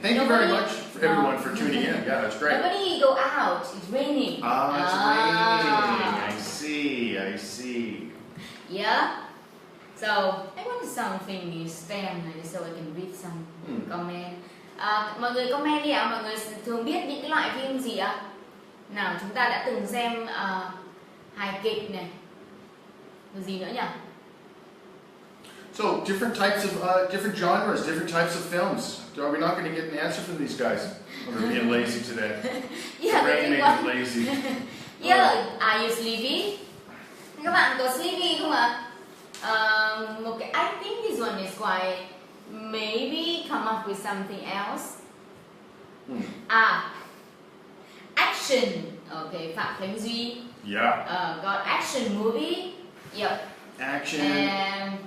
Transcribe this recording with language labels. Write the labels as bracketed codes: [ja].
[en] Thank you very much for everyone for tuning in. Yeah, that's great. Nobody go out, it's raining. Oh, it's raining. I see. Yeah. So, I want something you stand so I can read some comment. [vi] Mọi người comment đi ạ, mọi người thường biết những cái loại phim gì ạ? Nào, chúng ta đã từng xem hài kịch này. Rồi gì nữa nhỉ? [en] So, different types of, different genres, different types of films. Are we not going to get an answer from these guys? Oh, they're being lazy today. Yeah, The rain made them lazy. Yeah, are you sleepy? [vi] Các bạn có sleepy không ạ? Một cái, [en] I think this one is quite, maybe come up with something else. Action. Okay, Phạm Khánh Duy. Yeah. Got action movie. Yep. Action. And